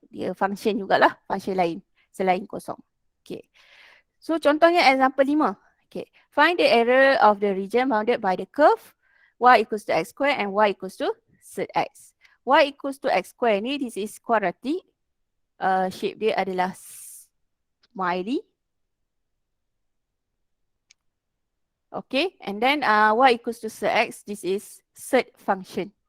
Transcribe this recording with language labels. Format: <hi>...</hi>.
<ms>Dia function jugalah, function lain selain kosong. Okay.</ms> <en>So</en> <ms>contohnya</ms> <en>example 5. Okay. Find the area of the region bounded by the curve y equals to x square and y equals to z(x). Y equals to x square</en> <ms>ni,</ms> <en>this is quadratic.</en> <ms>Shape dia adalah smiley.</ms> <en>Okay, and then y equals to z(x), this is z function.</en>